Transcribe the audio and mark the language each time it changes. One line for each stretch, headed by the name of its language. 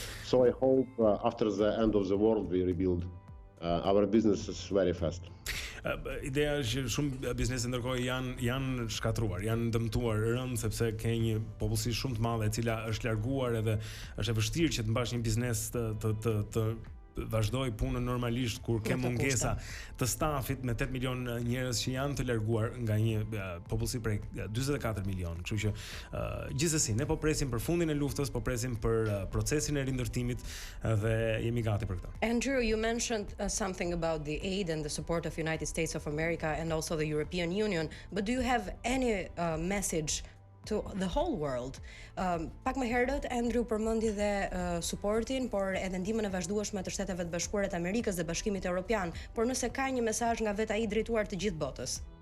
English: So I hope after the end of the war we rebuild our businesses very fast.
Albanian: Ideja është që shumë biznese ndërkohë janë shkatruar, janë dëmtuar rënd sepse ka një popullsi shumë të madhe e cila është larguar edhe është e vështirë që të mbash një biznes të vazhdoj punën normalisht kur ke mungesa të stafit me 8 milion njerëz që janë të larguar nga një popullsi prej 44 milion. Kështu që gjithsesi ne po presim për fundin e luftës, po presim për procesin e rindërtimit dhe jemi gati për këtë.
English: Andrew, you mentioned something about the aid and the support of United States of America and also the European Union, but do you have any message to the whole world?
Albanian: Pak më herët Andrew përmendi dhe suportin, por edhe ndihmën e vazhdueshme të Shteteve të Bashkuara të Amerikës dhe Bashkimit Evropian, por nëse ka një mesazh nga vetë ai drejtuar të gjithë botës.